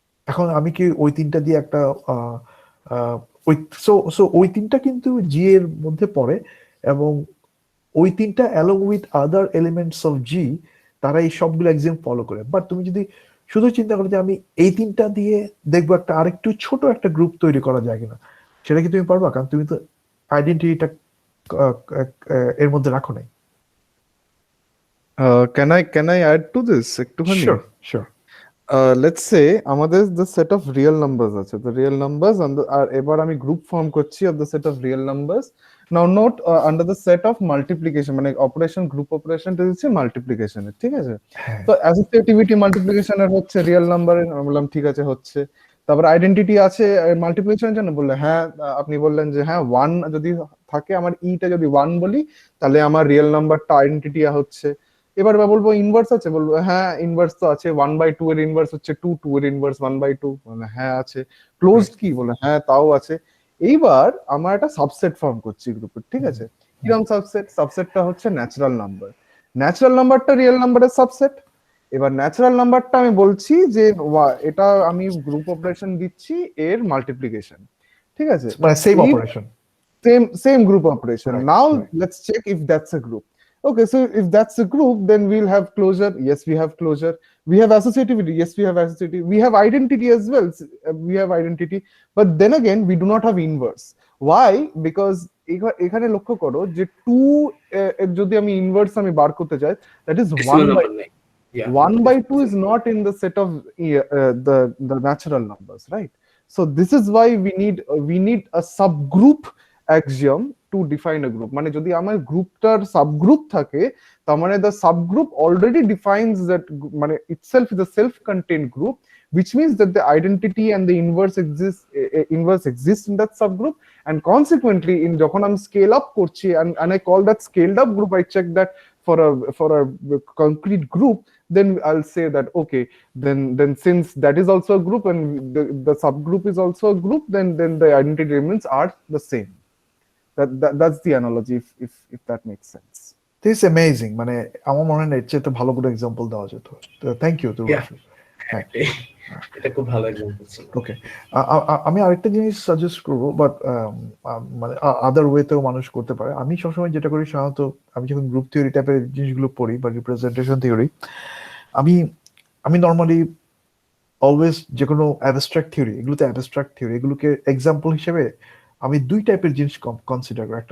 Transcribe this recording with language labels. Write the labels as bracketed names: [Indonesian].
[Bangla] এখন আমি কি ওই 3টা দিয়ে একটা আহ, আহ, ওই সো সো ওই 3টা কিন্তু জি এর মধ্যে পড়ে, এবং ওই 3টা [English] along with other elements of G, [Bangla] তারা এই সবগুলো এক্সাম ফলো করে। বাট তুমি যদি শুধু চিন্তা করো যে আমি এই 3টা দিয়ে দেখবো একটা আরেকটু ছোট একটা গ্রুপ তৈরি করা যায় কিনা, সেটা কি তুমি পারবা? কারণ তুমি তো আইডেন্টিটিটা এর মধ্যে রাখো নাই। [English] Can I add to this [Bangla] একটুখানি? [English] Sure, sure. Let's say আমাদের the set of real numbers আছে, the real numbers [Bangla] আর এবার আমি গ্রুপ ফর্ম করছি [English] of the set of real numbers. Now note under the set of multiplication, [Bangla] মানে operation group অপারেশনটা দিচ্ছে multiplication এর, ঠিক আছে? হ্যাঁ, তো অ্যাসোসিয়েটিভিটি মাল্টিপ্লিকেশন এর হচ্ছে রিয়েল নাম্বারের, আমি বললাম ঠিক আছে হচ্ছে। তারপর আইডেন্টিটি আছে মাল্টিপ্লিকেশনের জন্য, বললে হ্যাঁ, আপনি বললেন যে হ্যাঁ 1 যদি থাকে, আমার ইটা যদি 1 বলি, তাহলে আমার রিয়েল নাম্বারটা আইডেন্টিটি হচ্ছে। এবার বলবো ইনভার্স আছে, বলবো হ্যাঁ ইনভার্স তো আছে, 1/2 এর ইনভার্স হচ্ছে 2, 2 এর ইনভার্স 1/2, মানে হ্যাঁ আছে। ক্লোজড কি, বলে হ্যাঁ তাও আছে। এইবার আমার একটা সাবসেট ফর্ম করছি গ্রুপের, ঠিক আছে? কিরকম সাবসেট? সাবসেটটা হচ্ছে ন্যাচারাল নাম্বার। ন্যাচারাল নাম্বারটা রিয়েল নাম্বারের সাবসেট। এবার ন্যাচারাল নাম্বারটা আমি বলছি যে এটা আমি গ্রুপ অপারেশন দিচ্ছি এর মাল্টিপ্লিকেশন, ঠিক আছে? মানে সেম এই operation. [English] same group operation. Right, Now right. let's check if that's a group. Okay, so if that's a group, then we'll have closure. Yes, we have closure. We have associativity. Yes, we have associativity. We have identity as well. We have identity. But then again, we do not have inverse. Why? [Bangla] Because এখানে লক্ষ্য করো যে 2 এর যদি আমি inverse আমি বার করতে চাই, [English] that is Decimal 1 by number [Bangla] নেই। [English] Yeah, 1/2 is not in the set of the natural numbers, right? So this is why we need a subgroup axiom to define a group. [Bangla] মানে যদি আমার গ্রুপটার সাবগ্রুপ থাকে, তার মানে [English] the subgroup already defines that, মানে itself is a self-contained group, which means that the identity and the inverse exists in that subgroup, and consequently in [Bangla] যখন আমি [English] scale up করছি and I call that scaled up group, I check that for a concrete group, then I'll say that okay, then since that is also a group and the subgroup is also a group, then the identity elements are the same. That's the analogy, if that makes sense. This amazing. [Bangla] মানে আমার মনে হয় না এর চেয়ে তো ভালো কোনো এক্সাম্পল দেওয়া যেত। [English] Thank you তো। Yeah. [Bangla] হ্যাঁ, এটা খুব ভালো এক্সাম্পল ছিল। [English] Okay. [Bangla] আমি আরেকটা জিনিস সাজেস্ট করবো, বাট মানে আদার ওয়েতেও মানুষ করতে পারে। আমি সবসময় যেটা করি, সাধারণত আমি যখন গ্রুপ থিওরি টাইপের জিনিসগুলো পড়ি বা রিপ্রেজেন্টেশন থিওরি, আমি আমি নর্মালি অলওয়েজ যে কোনো অ্যাবস্ট্রাক্ট থিওরি, এগুলোতে অ্যাবস্ট্রাক্ট থিওরি, এগুলোকে এক্সাম্পল হিসেবে আমি 2 টাইপের জিনিস কনসিডার করি।